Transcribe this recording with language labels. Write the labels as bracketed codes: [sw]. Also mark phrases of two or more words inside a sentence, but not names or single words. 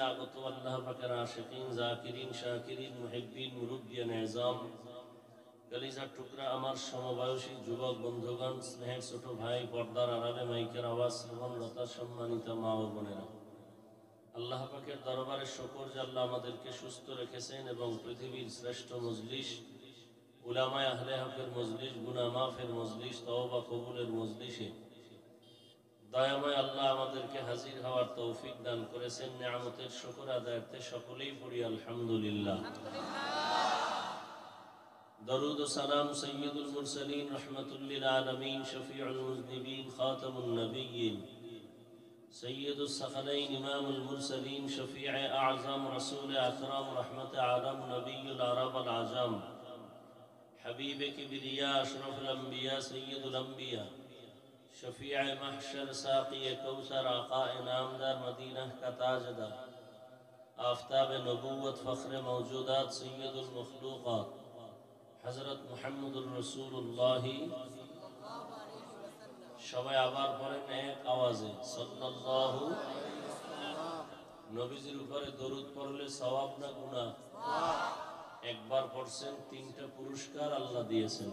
[bn] আগত আল্লাহ পাকের আশিকিন, জাকিরিন, শাকিরিন, মুহিব্বিন, মুরব্বিয়ান এজাম, কলিজার টুকরা আমার সমবয়সী যুবক বন্ধুগণ, স্নেহের ছোট ভাই, পর্দার আড়ালে মাইকের আওয়াজ শ্রবণরতা সম্মানিত মা ও বোনেরা, আল্লাহ পাকের দরবারে শুকর যে আল্লাহ আমাদেরকে সুস্থ রেখেছেন এবং পৃথিবীর শ্রেষ্ঠ মজলিস, উলামায়ে আহলে হকের মজলিস, গুনাহ মাফের মজলিস, তওবা কবুলের মজলিসে দয়াময় আল্লাহ আমাদেরকে হাজির হওয়ার তৌফিক দান করেছেন। নিয়ামতের শুকর আদায়ার্থে সকলেই পড়ি আলহামদুলিল্লাহ। [ur] درود و سلام سید المرسلین رحمت للعالمین شفیع المذنبین خاتم النبیین سید الثقلین امام المرسلین شفیع اعظم رسول اکرم رحمت عالم نبی العرب العجم حبیب کبریا اشرف الانبیاء سید الانبیاء شفیع محشر ساقی کوثر آقا انعامدار مدینہ کا تاجدار آفتاب نبوت فخر موجودات سید المخلوقات حضرت [ar] محمد رسول الله [bn] সবাই আবার পড়েন এক আওয়াজে সাল্লাল্লাহু। নবীজির উপরে দরুদ পড়লে সওয়াব না গুনাহ? একবার পড়ছেন, 3টা পুরস্কার আল্লাহ দিয়েছেন।